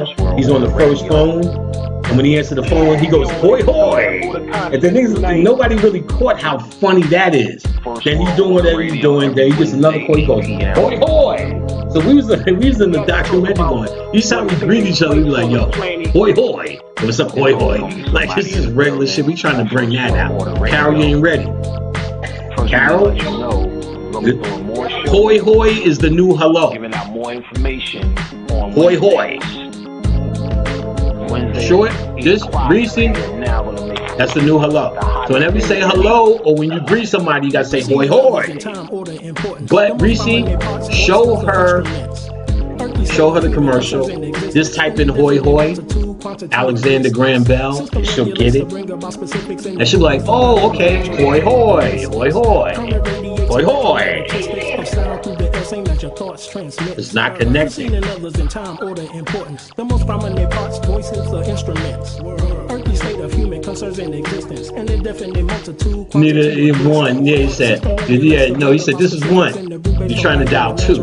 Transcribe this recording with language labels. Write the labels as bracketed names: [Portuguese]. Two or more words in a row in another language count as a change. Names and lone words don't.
[English] He's on the first phone, and when he answers the phone, he goes, "Hoy hoy!" And then nobody really caught how funny that is. Then he's doing whatever he's doing. Then he gets another call. He goes, "Hoy hoy!" So we was in the documentary going. Each time we greet each other, we be like, "Yo, hoy hoy! What's up, hoy hoy?" Like it's just regular shit. We trying to bring that out. Carol, you ain't ready. Carol. Hoy hoy is the new hello. Giving out more information on hoy hoy. Wednesday, Short, 8 just o'clock, Reese. and now we're gonna make That's the new hello. the So hottest whenever you thing say in the hello, nation. or when you greet somebody, you gotta say hoy Preceding others in hoy. time, order, importance. The But most Reese, prominent parts, show voices, or her, instruments. Earthly state show her of the human commercial. concerns in existence, Just type in and hoy indefinite hoy, multitude, quantity, or Alexander distance. Graham Bell, System and she'll regulates get to it. bring about specifics and And she'll be like, oh, okay, hoy hoy, hoy hoy, Current radiates hoy hoy. electromagnetic of sound through the air, same as your thoughts transmit. It's not connecting. Preceding others in time, order, importance. The most prominent parts, voices, or instruments. Earthly state of human concerns in existence, and indefinite multitude. Neither one. Yeah, he said. Yeah, no, he said this is one. You're trying to dial two.